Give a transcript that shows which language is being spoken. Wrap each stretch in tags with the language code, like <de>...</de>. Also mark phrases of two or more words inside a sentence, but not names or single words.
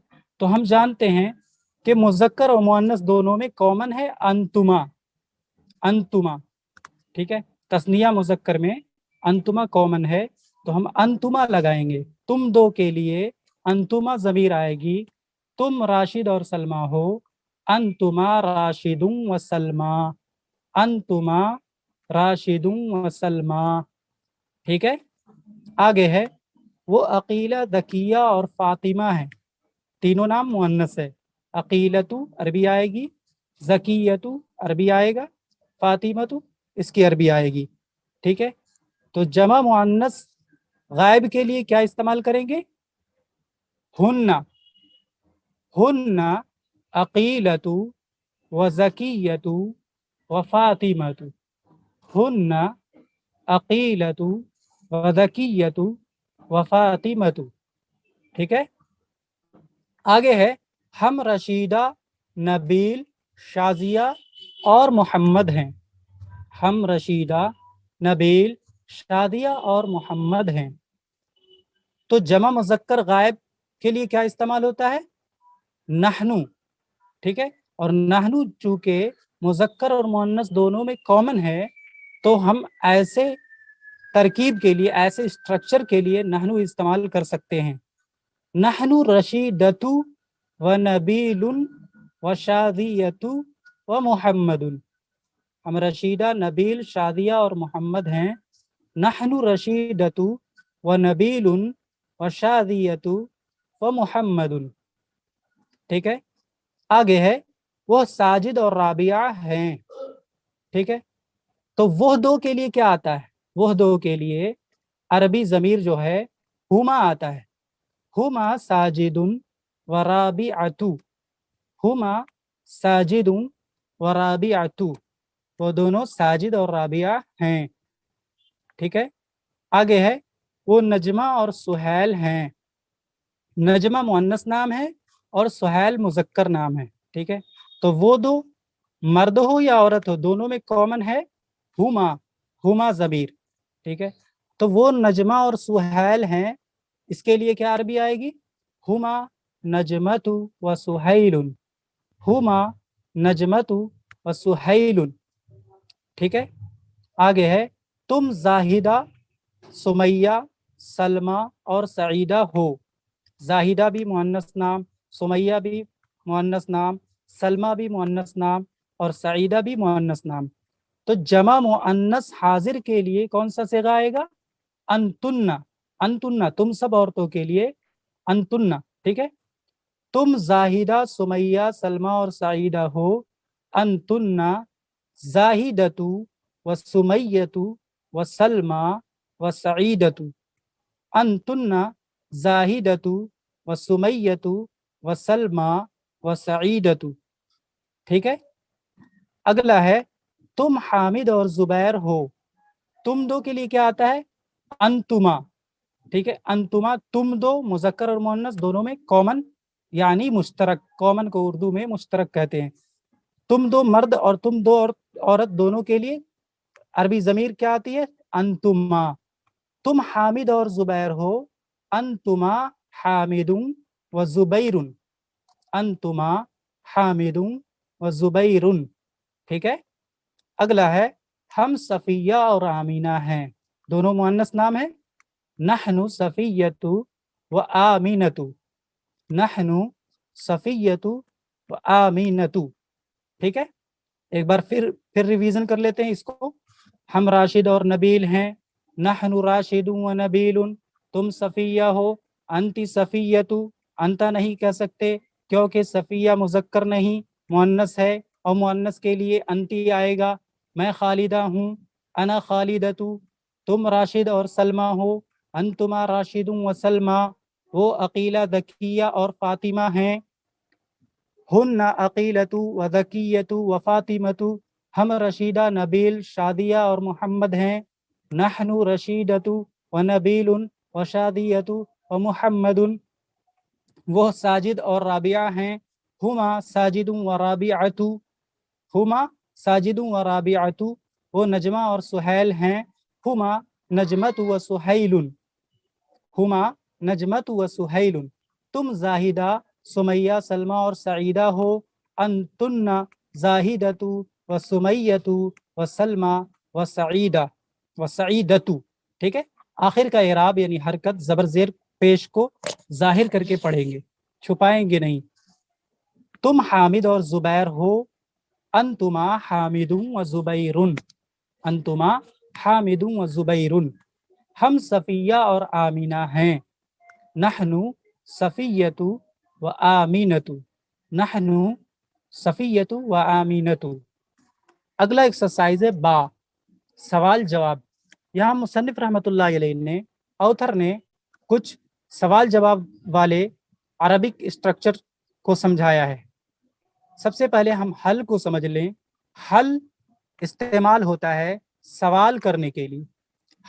<ur>تو ہم جانتے ہیں کہ مذکر اور مؤنث دونوں میں کامن ہے انتما، انتما، ٹھیک ہے. تثنیہ مذکر میں انتما کامن ہے، تو ہم انتما لگائیں گے. تم دو کے لیے انتما ضمیر آئے گی، تم راشد اور سلمیٰ ہو,</ur> <ar>أنتما راشد و سلمى، أنتما راشد و سلمى, अंतुमा राशिदुन व सलमा,</ar> <ur>ٹھیک ہے. آگے ہے وہ عقیلہ، دکیہ اور فاطمہ ہے، تینوں نام مؤنث ہے. عقیلتُ عربی آئے گی، زکیتُ عربی آئے گا، فاطمتُ اس کی عربی آئے گی، ٹھیک ہے. تو جمع مؤنث غائب کے لیے کیا استعمال کریں گے,</ur> <ar>هنّ، هنّ عقيلةُ و زكيةُ و فاطمةُ، هنّ عقيلةُ و زكيةُ و فاطمةُ.</ar> <ur>ٹھیک ہے، آگے ہے ہم رشیدہ، نبیل، شازیہ اور محمد ہیں. ہم رشیدہ، نبیل، شادیہ اور محمد ہیں. تو جمع مذکر غائب کے لیے کیا استعمال ہوتا ہے? नहनु। ٹھیک ہے، اور نحنُ چونکہ مذکر اور مؤنث دونوں میں کامن ہے، تو ہم ایسے ترکیب کے لیے، ایسے اسٹرکچر کے لیے نحنُ استعمال کر سکتے ہیں.</ur> <ar>نحن رشيدةُ و نبيلٌ و شاديةُ و محمدٌ.</ar> <ur>ہم رشیدہ، نبیل، شادیہ اور محمد ہیں.</ur> <ar>نحن رشيدةُ و نبيلٌ و شاديةُ و محمدٌ.</ar> <ur>ٹھیک ہے، آگے ہے وہ ساجد اور رابعہ ہیں. ٹھیک ہے، تو وہ دو کے لیے کیا آتا ہے? وہ دو کے لیے عربی ضمیر جو ہے ہما آتا ہے.</ur> <ar>هما ساجدٌ و رابعةُ. هما ساجدٌ و رابعةُ,</ar> <ur>وہ دونوں ساجد اور رابعہ ہیں. ٹھیک ہے، آگے ہے وہ نجمہ اور سہیل ہیں. نجمہ مؤنث نام ہے اور سہیل مذکر نام ہے. ٹھیک ہے، تو وہ دو مرد ہو یا عورت ہو، دونوں میں کامن ہے ہما، ہما ضمیر. ٹھیک ہے، تو وہ نجمہ اور سہیل ہیں، اس کے لیے کیا عربی آئے گی?</ur> <ar>هما نجمةُ و سهيلٌ. هما نجمةُ و سهيلٌ.</ar> <ur>ٹھیک ہے، آگے ہے تم زاہدہ، سمیہ، سلمیٰ اور سعیدہ ہو. زاہدہ بھی مؤنث نام، سمیہ بھی مؤنث نام، سلمیٰ بھی مؤنث نام اور سعیدہ بھی مؤنث نام. تو جمع مؤنث حاضر کے لیے کون سا صیغہ آئے گا? अंतुन्ना। انتنّ، تم سب عورتوں کے لیے انتنّ. ٹھیک ہے، تم زاہدہ، سمیہ، سلمیٰ اور سعیدہ ہو.</ur> <ar>أنتنّ زاهدةُ و سميةُ و سلمى و سعيدةُ. أنتنّ زاهدةُ و سميةُ و سلمى و سعيدةُ.</ar> <ur>ٹھیک ہے، اگلا ہے تم حامد اور زبیر ہو. تم دو کے لیے کیا آتا ہے؟ انتما. ٹھیک ہے، انتما، تم دو مذکر اور مؤنث دونوں میں کامن، یعنی مشترک. کامن کو اردو میں مشترک کہتے ہیں۔ تم دو مرد اور تم دو اور عورت دونوں کے لیے عربی ضمیر کیا آتی ہے? انتما۔ تم حامد اور زبیر ہو.</ur> <ar>أنتما حامدٌ و زبيرٌ. أنتما حامدٌ و زبيرٌ.</ar> <ur>ٹھیک ہے، اگلا ہے ہم صفیہ اور آمنہ ہیں. دونوں مؤنث نام ہے.</ur> <ar>نحن صفيةُ و آمنةُ. نحن صفيةُ و آمنةُ.</ar> <ur>ٹھیک ہے، ایک بار پھر ریویژن کر لیتے ہیں اس کو. ہم راشد اور نبیل ہیں.</ur> <ar>نحن راشدٌ و نبيلٌ.</ar> <ur>تم صفیہ ہو.</ur> <ar>أنتِ صفيةُ.</ar> <ur>انتَ نہیں کہہ سکتے کیونکہ صفیہ مذکر نہیں، مؤنث ہے، اور مؤنث کے لیے انتِ آئے گا. میں خالدہ ہوں.</ur> <ar>أنا خالدةُ.</ar> <ur>تم راشد اور سلمیٰ ہو.</ur> <ar>أنتما راشدٌ و سلمى.</ar> <ur>وہ عقیلہ، دکیہ اور فاطمہ ہیں.</ur> <ar>هنّ عقيلةُ و زكيةُ و فاطمةُ.</ar> <ur>ہم رشیدہ، نبیل، شادیہ اور محمد ہیں.</ur> <ar>نحن رشيدةُ و نبيلٌ و شاديةُ و محمدٌ.</ar> <ur>وہ ساجد اور رابعہ ہیں.</ur> <ar>هما ساجدٌ و رابعةُ. هما ساجدٌ و رابعةُ.</ar> <ur>وہ نجمہ اور سہیل ہیں.</ur> <ar>هما نجمةُ و سهيلٌ۔ هما نجمةُ و سهيلٌ. हुमा नजमतु व सुहैलुन।</ar> <ur>تم زاہدہ، سمیہ، سلمیٰ اور سعیدہ ہو.</ur> <ar>أنتنّ زاهدةُ و سميةُ و سلمى و سعيدة و سعيدةُ.</ar> <ur>ٹھیک ہے، آخر کا اعراب یعنی حرکت زبر زیر پیش کو ظاہر کر کے پڑھیں گے، چھپائیں گے نہیں. تم حامد اور زبیر ہو.</ur> <ar>أنتما حامدٌ و زبيرٌ. أنتما حامدٌ و زبيرٌ.</ar> <ur>ہم صفیہ اور آمنہ ہیں.</ur> <ar>نحن صفيةُ و آمنةُ. نحن صفيةُ و آمنةُ.</ar> <ur>اگلا ایکسرسائز ہے با، سوال جواب. یہاں مصنف</ur> <ar>رحمة الله عليه</ar> <ur>نے، آتھر نے کچھ سوال جواب والے</ur> <en>Arabic structure</en> <ur>کو سمجھایا ہے. سب سے پہلے ہم ہل کو سمجھ لیں۔ ہل استعمال ہوتا ہے سوال کرنے کے لیے.</ur>